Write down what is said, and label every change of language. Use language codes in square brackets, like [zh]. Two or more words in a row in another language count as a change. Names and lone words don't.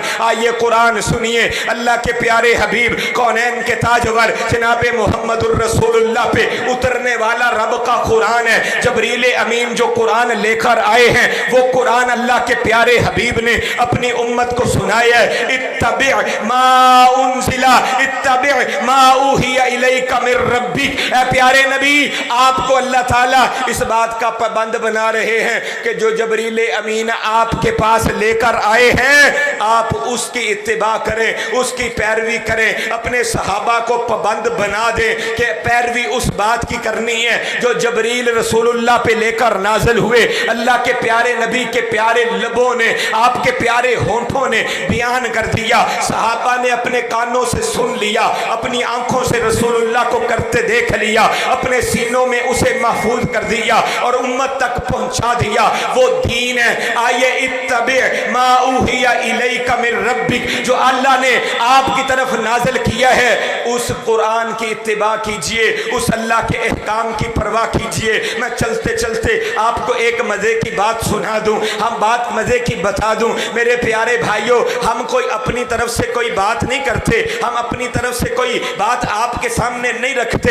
[hi] आइए कुरान सुनिए, अल्लाह के प्यारे हबीब कौनैन के ताजवर जनाब मुहम्मदुर रसूलुल्लाह पे उतरने वाला रब का कुरान है। जबरील अमीन जो कुरान लेकर आए हैं, वो कुरान अल्लाह के प्यारे हबीब ने अपनी उम्मत को सुनाया है। [ar] اتبع ما أنزل اتبع ما أوحي إليك من ربك. [hi] ऐ प्यारे नबी, आपको अल्लाह ताला इस बात का पाबंद बना रहे हैं कि जो जबरील अमीन आपके पास लेकर आए हैं, आप उसकी इत्तिबा करें, उसकी पैरवी करें। अपने सहाबा को पाबंद बना दें कि पैरवी उस बात की करनी है जो जबरील रसूलुल्लाह पे लेकर नाजिल हुए। अल्लाह के प्यारे नबी के प्यारे लबों ने, आपके प्यारे होंठों ने बयान कर दिया, सहाबा ने अपने कानों से सुन लिया, अपनी आंखों से रसूलुल्लाह को करते देख लिया, अपने सीनों में उसे महफूज कर दिया और उम्मत तक पहुंचा दिया। वो दीन है। आइए [ar] اتبع ما أوحي إليك من ربك, [hi] जो अल्लाह ने आपकी तरफ नाजिल किया है, उस कुरान की इत्तिबा कीजिए, उस अल्लाह के अहकाम की परवाह कीजिए। मैं चलते चलते आपको एक मजे की बात सुना दूं, हम बात मजे की बता दूं। मेरे प्यारे भाइयों, हम कोई अपनी तरफ से कोई बात नहीं करते, हम अपनी तरफ से कोई बात आपके सामने नहीं रखते।